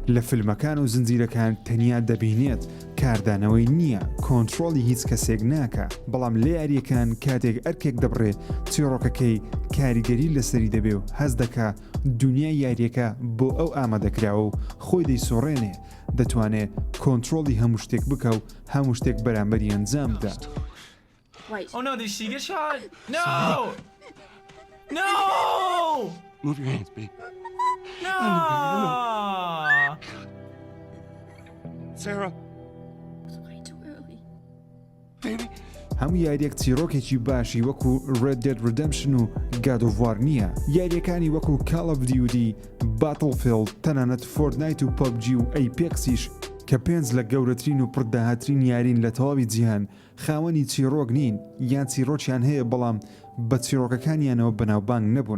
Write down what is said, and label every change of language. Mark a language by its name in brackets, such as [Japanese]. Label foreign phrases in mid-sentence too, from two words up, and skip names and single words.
[Central Kurdish] لە فیلمەکان و زنجیرەکان تەنیا دەبینێت، کاردانەوەی نییە، کۆنتڕۆڵی هیچ کەسێک ناکە. بەڵام لە یاریەکان کاتێک ئەرکێک دەبڕێ چیرۆکەکەی کاریگەری لەسەری دەبێ و هەز دەکا دنیای یاریەکە بۆ ئەو ئامادەکراوە و خۆی دەیسۆڕێنێ، دەتوانێت کۆنتڕۆڵی هەموو شتێک بکە و هەموو شتێک بەرامبەری ئەنجام بدە. [English] Oh no, did she get shot? No! No! Move your hands, babe. No! Sarah. It's way too early. Baby. [Central Kurdish] هەموو یاریەک چیرۆکێکی باشی وەکو Red Dead Redemption و God of War نییە. یاریەکانی وەکو Call of Duty، Battlefield، تەنانەت فۆرتنایت و PUBG و Apexیش کە 5 لە گەورەترین و پڕداهاترین یارین لە تەواوی جیهان خاوەنی چیرۆک نین یان چیرۆکیان هەیە بەڵام بە چیرۆکەکانیانەوە بەناوبانگ نەبوون.